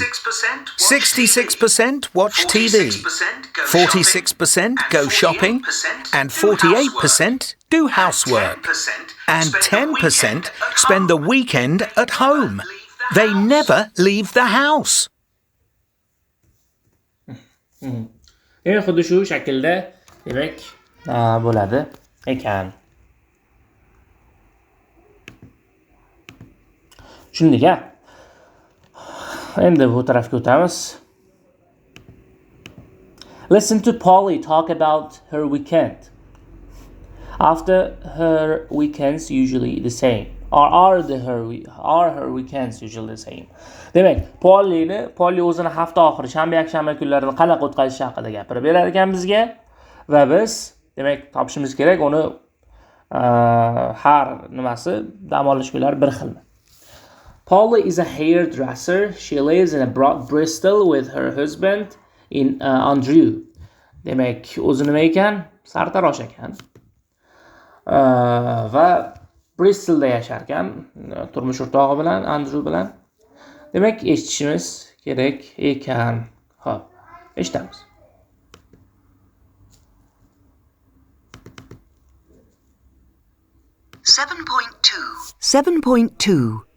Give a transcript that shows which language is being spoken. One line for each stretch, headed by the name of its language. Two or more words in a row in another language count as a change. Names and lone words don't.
English: 66% watch TV, 46% go shopping, and 48% do housework. And 10% spend the weekend at home. They never leave the house.
Uzbek: Xuddi shu shaklda demak bo'ladi ekan. Tushundik-a? Endi bu tarafga o'tamiz.
English: Listen to Polly talk about her weekend. After her weekends usually the same. Are her weekends usually the same?
Uzbek: Demak, Polly o'zini hafta oxiri shanba yakshanba kunlarini qanaqa o'tkazishi haqida gapirib berar ekan bizga va biz demak topishimiz kerak uni har nimasi dam olish kunlari bir xilmi?
English: Polly is a hairdresser. She lives in Bristol with her husband in Andrew.
Uzbek: Demak, o'zi nima ekan? Sartarosh ekan. Va Bristolda yashar ekan, turmush o'rtog'i bilan, Andrew bilan. Demak, eshitishimiz kerak ekan. Xo'p, eshitamiz. 7.2.